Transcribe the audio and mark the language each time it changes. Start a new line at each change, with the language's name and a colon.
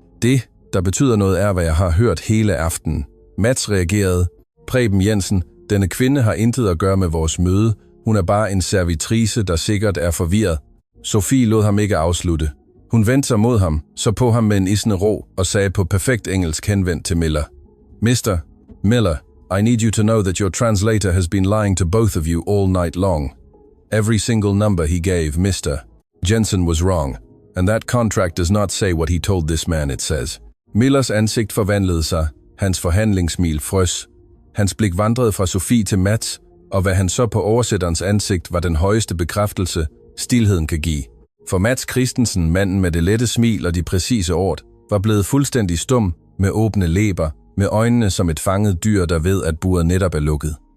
Danish: Det, der betyder noget, er, hvad jeg har hørt hele aftenen. Mats reagerede. Preben Jensen, denne kvinde har intet at gøre med vores møde. Hun er bare en servitrice, der sikkert er forvirret. Sofie lod ham ikke afslutte. Hun vendte sig mod ham, så på ham med en isende ro og sagde på perfekt engelsk henvendt til Miller.
English: Mr. Miller, I need you to know that your translator has been lying to both of you all night long. Every single number he gave Mr. Jensen was wrong, and that contract does not say what he told this man it says.
Danish: Millers ansigt forvandlede sig, hans forhandlingssmil frøs. Hans blik vandrede fra Sofie til Mats, og hvad han så på oversætterens ansigt var den højeste bekræftelse, stilheden kan give. For Mats Christensen, manden med det lette smil og de præcise ord, var blevet fuldstændig stum, med åbne læber, med øjnene som et fanget dyr, der ved, at buret netop er lukket.